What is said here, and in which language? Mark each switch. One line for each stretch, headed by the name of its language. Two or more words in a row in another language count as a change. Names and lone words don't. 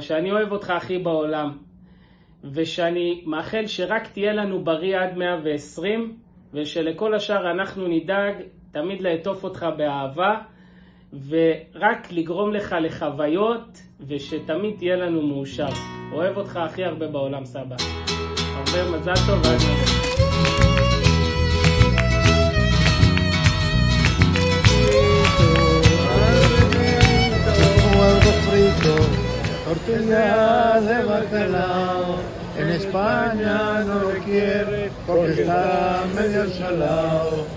Hebrew: שאני אוהב אותך הכי בעולם, ושאני מאחל שרק תהיה לנו בריא עד 120, ושלכל השאר אנחנו נדאג תמיד לעטוף אותך באהבה, ורק לגרום לך לחוויות, ושתמיד תהיה לנו מאושר. אוהב אותך הכי הרבה בעולם, סבא. הרבה מזל טוב ועד נדבר.
Spanish: Tortilla de bacalao, en España no lo quiere porque está medio salado,